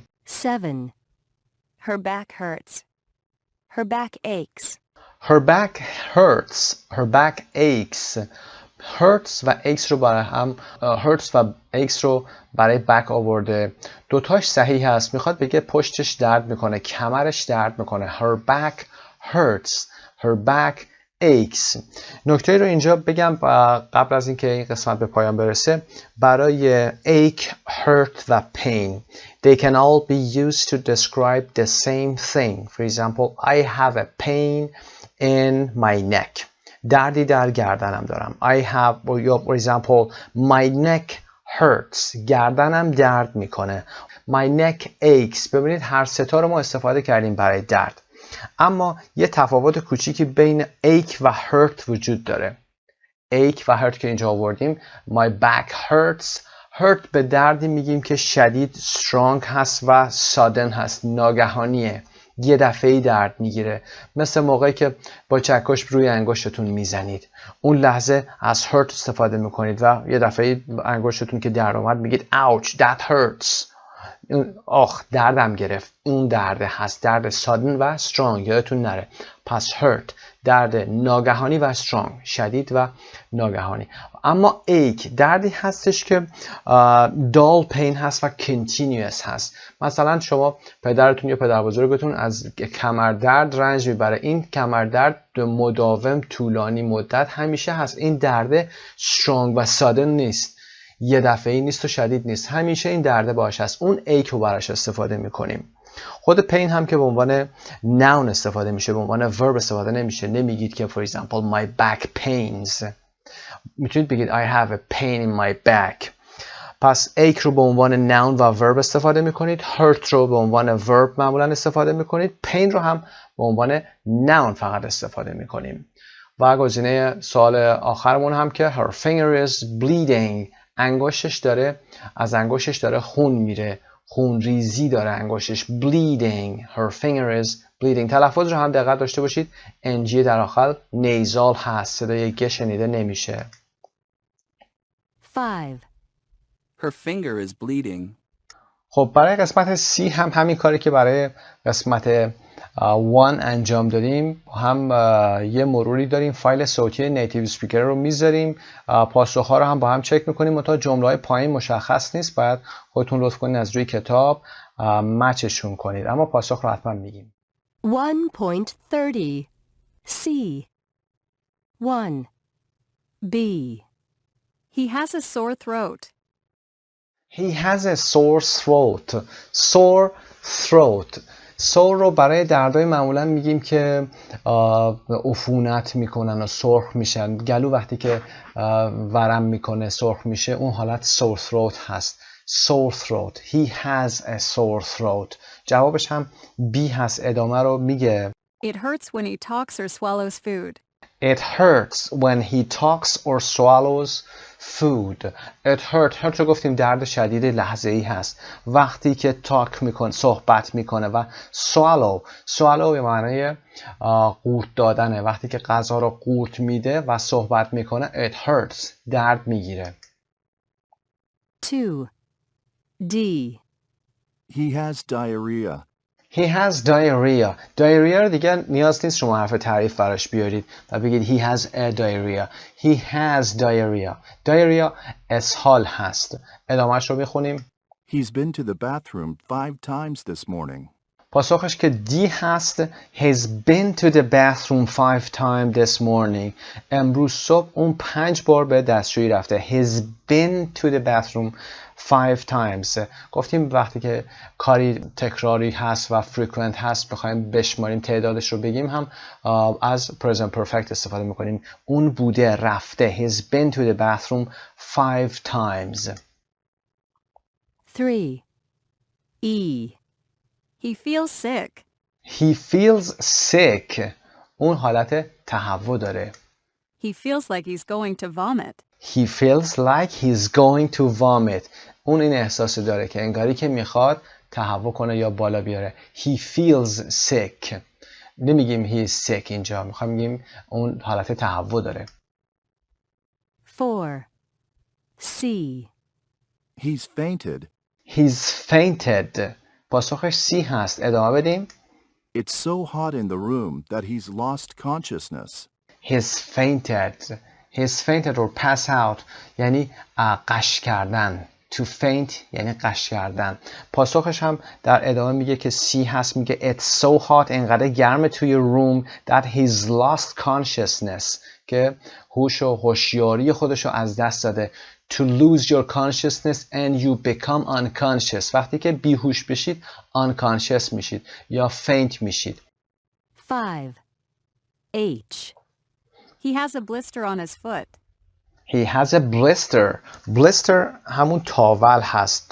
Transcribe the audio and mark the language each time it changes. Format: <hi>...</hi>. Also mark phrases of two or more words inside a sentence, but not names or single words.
<en>7. Her back hurts. Her back aches. Her back hurts. Her back aches.</en> <fa>hurts و aches رو برای هم hurts و aches رو برای back آورده. دوتاش صحیح هست. میخواد بگه پشتش درد میکنه، کمرش درد میکنه.</fa> <en>Her back hurts. Her back aches.</en> <fa>نکته رو اینجا بگم قبل از اینکه این قسمت به پایان برسه.</fa> <en>برای ache, hurt و pain they can all be used to describe the same thing. For example, I have a pain in my neck.</en> <fa>دردی در گردنم دارم.</fa> <en>I have, for example, my neck hurts.</en> <fa>گردنم درد میکنه.</fa> <en>My neck aches.</en> <fa>ببینید هر ستا رو ما استفاده کردیم برای درد. اما یه تفاوت کوچیکی بین ache و hurt وجود داره. ache و hurt که اینجا آوردیم.</fa> <en>My back hurts.</en> <fa>hurt به دردی میگیم که شدید strong هست و sudden هست، ناگهانیه. یه دفعه‌ای درد میگیره، مثل موقعی که با چکش روی انگشتتون میزنید، اون لحظه از hurt استفاده میکنید و یه دفعه انگشتتون که درد اومد میگید</fa> <en>ouch that hurts.</en> <fa>آخ دردم گرفت. اون درد هست، درد sudden و strong، یادتون نره. پس hurt درد ناگهانی و strong، شدید و ناگهانی. اما ache دردی هستش که</fa> <en>dull pain</en> <fa>هست و continuous هست. مثلا شما پدرتون یا پدر بزرگتون از کمردرد رنج میبره، این کمردرد مداوم طولانی مدت همیشه هست. این درد strong و sudden نیست، یه دفعه‌ای نیست و شدید نیست، همیشه این درده باشه است. اون ache رو براش استفاده میکنیم. خود pain هم که به عنوان noun استفاده میشه، به عنوان verb استفاده نمیشه. نمیگید که</fa> <en>for example my back pains،</en> <fa>میتونید بگید</fa> <en>I have a pain in my back. پس ache رو به عنوان noun و verb استفاده میکنید، hurt رو به عنوان verb معمولا استفاده میکنید، pain رو هم به عنوان noun فقط استفاده میکنیم.</en> <fa>و گزینه سوال آخرمون هم که</fa> <en>her finger is bleeding،</en> <fa>انگشتش داره، از انگشتش داره خون میره، خون ریزی داره انگشتش.</fa> <en>bleeding her finger is bleeding.</en> <fa>تلفظ رو هم دقت داشته باشید، انجی در آخر نیزال هست، صدای گ شنیده نمیشه.</fa> <en>5. Her finger is bleeding.</en> <fa>خب برای قسمت C هم همین کاری که برای قسمت 1 انجام دادیم، هم یه مروری داریم، فایل صوتی</fa> <en>native speaker</en> <fa>رو میذاریم، پاسخ‌ها رو هم با هم چک میکنیم، منتها جمله‌های پایین مشخص نیست، باید خودتون لطف کنید از روی کتاب مچشون کنید، اما پاسخ رو حتما میگیم.</fa> <en>1.30 C 1. B. He has a sore throat. He has a sore throat. Sore throat.</en> <fa>sore رو برای دردای معمولا میگیم که عفونت میکنن و سرخ میشن. گلو وقتی که ورم میکنه سرخ میشه، اون حالت</fa> <en>sore throat</en> <fa>هست.</fa> <en>sore throat. He has a sore throat.</en> <fa>جوابش هم B هست. ادامه رو میگه.</fa> <en>It hurts when he talks or swallows food. It hurts when he talks or swallows food. It hurt</en> <fa>رو گفتیم درد شدید لحظه‌ای هست. وقتی که talk میکنه، صحبت میکنه، و swallow به معنای قورت دادنه. وقتی که غذا رو قورت میده و صحبت میکنه</fa> <en>it hurts،</en> <fa>درد میگیره.</fa> <en>2. D. He has diarrhea. He has diarrhea. diarrhea</en> <fa>رو دیگه نیاز نیست شما حرف تعریف براش بیارید و بگید</fa> <en>he has a diarrhea. He has diarrhea. diarrhea</en> <fa>اسهال هست. ادامهش رو میخونیم.</fa> <en>He's been to the bathroom 5 times this morning.</en> <fa>پاسخش که دی هست.</fa> <en>He's been to the bathroom 5 times this morning.</en> <fa>امروز صبح اون 5 بار به دستشویی رفته.</fa> <en>He's been to the bathroom 5 times.</en> <fa>گفتیم وقتی که کاری تکراری هست و frequent هست، بخوایم بشماریم تعدادش رو بگیم، هم از</fa> <en>present perfect</en> <fa>استفاده میکنیم. اون بوده، رفته.</fa> <en>He's been to the bathroom 5 times. 3. E. He feels sick. He feels sick.</en> <fa>اون حالت تهوع داره.</fa> <en>He feels like he's going to vomit. He feels like he's going to vomit.</en> <fa>اون این احساس داره که انگاری که میخواد تهوع کنه یا بالا بیاره.</fa> <en>He feels sick.</en> <fa>نمیگیم</fa> <en>he is sick</en> <fa>اینجا، میخوام بگیم اون حالت تهوع داره.</fa> <en>4. C. He's fainted. He's fainted.</en> <fa>پاسخش C هست. ادامه بدیم.</fa> <en>It's so hot in the room that he's lost consciousness. He's fainted. He's fainted or pass out</en> <fa>یعنی قش کردن.</fa> <en>To faint</en> <fa>یعنی قش کردن. پاسخش هم در ادامه میگه که C هست.</fa> <en>میگه it's so hot،</en> <fa>انقدر گرمه توی</fa> <en>room that he's lost consciousness،</en> <fa>که هوش و هوشیاری خودشو از دست داده.</fa> <en>To lose your consciousness and you become unconscious.</en> <fa>وقتی که بیهوش بشید unconscious میشید یا faint میشید.</fa> <en>5. H. He has a blister on his foot. He has a blister. blister</en> <fa>همون تاول هست.</fa>